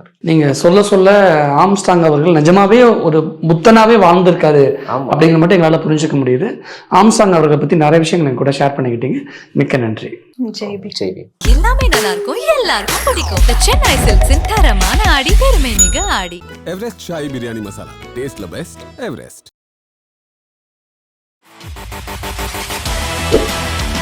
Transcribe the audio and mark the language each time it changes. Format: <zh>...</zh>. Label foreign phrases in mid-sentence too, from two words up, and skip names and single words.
<ta>நீங்கள் சொல்ல ஆம்ஸ்ட்ராங் அவர்கள் நிஜமாவே ஒரு புத்தனாவே வாழ்ந்திருக்காரு அப்படிங்கிற மட்டும் எங்களால் புரிஞ்சுக்க முடியுது. ஆம்ஸ்ட்ராங் அவர்களை பற்றி நிறைய விஷயங்கள் எங்க கூட ஷேர் பண்ணிக்கிட்டீங்க. மிக்க நன்றி. ஜெய்பி. எல்லாமே நல்லா இருக்கும், எல்லாருக்கும் பிடிக்கும். The Chennai Silks தரமான ஆடி, பெருமை மிக ஆடி.</ta> <hi>एवरेस्ट शाही बिरयानी मसाला,</hi> <en>taste the best</en> <hi>एवरेस्ट.</hi>